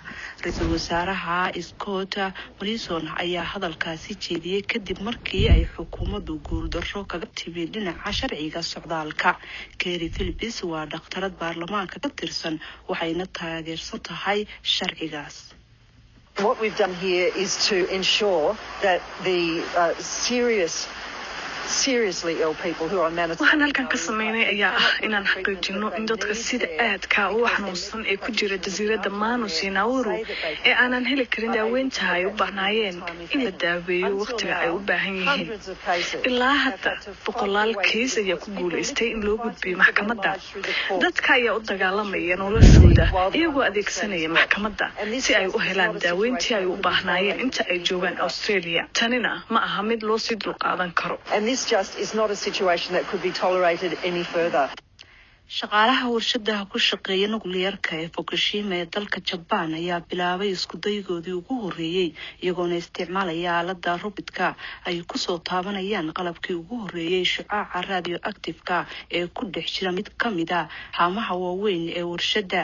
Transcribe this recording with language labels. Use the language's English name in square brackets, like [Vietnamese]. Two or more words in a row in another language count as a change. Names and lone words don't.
[Somali] Ra'iisul wasaaraha Scott Morrison ayaa hadalkaasi jeediyay kadib markii ay xukuumaddu guuldarro kaga timid dhinaca sharciga socdaalka. Kerry Phillips waa dhaqtarad baarlamaanka ka tirsan waxayna taageersan tahay sharcigaas. [English] What we've done here is to ensure that the seriously ill people who are managed. [Somali] waxaan halkan ka sameynay ayaa ah inaan xaqiijino in dadka sida aadka u xanuunsan ee ku jira jasiiradda Manus iyo Nauru ee aanan heli karin daaweynta ay u baahnaayeen in la daaweeyo waqtiga ay u baahan yihiin. ilaa hadda boqolaal kiis ayaa ku guuleystay in loo gudbiyo maxkamadda. dadka ayaa u dagaalamaya noloshooda iyagoo adeegsanaya maxkamadda si ay u helaan daaweyntii ay u baahnaayeen inta ay joogaan Australia. tanina ma aha mid loo sii dulqaadan karo. [English] This just is not a situation that could be tolerated any further. [Somali] shaqaalaha warshadaha ku shaqeeya nukliyeerka ee Fukushima ee dalka Japan ayaa bilaabay isku daygoodii ugu horeeyay iyagoona isticmaalaya aalada robotka ay ku soo taabanayaan qalabkii ugu horeeyay shucaaca radioactive-ka ee ku dhex jira mid kamid ah haamaha waaweyn ee warshada.